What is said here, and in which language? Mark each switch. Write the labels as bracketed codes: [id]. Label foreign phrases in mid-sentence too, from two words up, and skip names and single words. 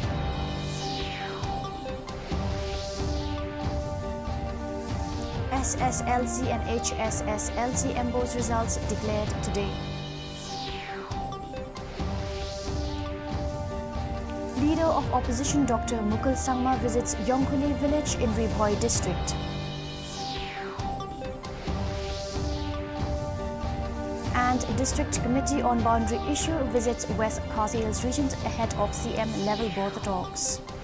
[en] SSLC and HSSLC MBO's results declared today. Leader of opposition Dr. Mukul Sangma visits Yongkhuli village in Ribhoi district. And District Committee on Boundary Issue visits West Khasi Hills region ahead of CM level border talks.